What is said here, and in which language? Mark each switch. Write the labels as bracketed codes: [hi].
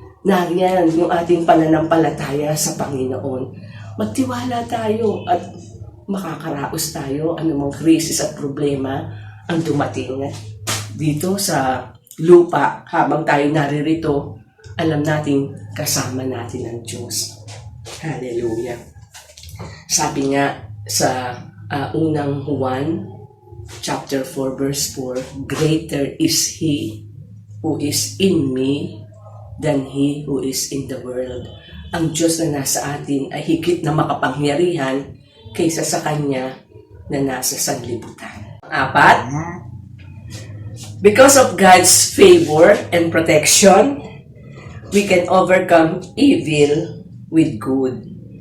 [tl] Nariyan yung ating pananampalataya sa Panginoon. Magtiwala tayo at makakaraos tayo anumang krisis at problema ang dumating dito sa lupa. Habang tayo naririto, alam nating kasama natin ang Diyos. Hallelujah. Sabi nga sa unang Juan chapter 4 verse 4, [en] greater is He who is in me than he who is in the world. [tl] Ang Diyos na nasa atin ay higit na makapangyarihan kaysa sa Kanya na nasa sanlibutan. [en] 4, because of God's favor and protection, we can overcome evil with good.